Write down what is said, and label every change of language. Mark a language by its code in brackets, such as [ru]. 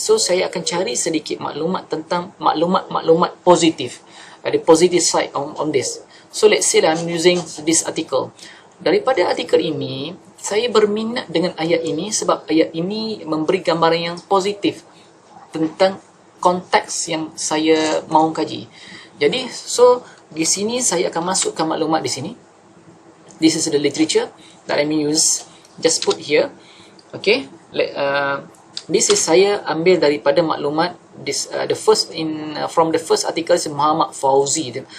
[ms] So, saya akan cari sedikit maklumat tentang maklumat positif. [en] The positive side on this. So, let's say that I'm using this article. [ms] Daripada artikel ini, saya berminat dengan ayat ini sebab ayat ini memberi gambaran yang positif tentang konteks yang saya mahu kaji. Jadi, so di sini saya akan masukkan maklumat di sini. [en] This is the literature that I use. Just put here. Okay. This is [ms] saya ambil daripada maklumat. [en] The first from the first article is Muhammad Fauzi.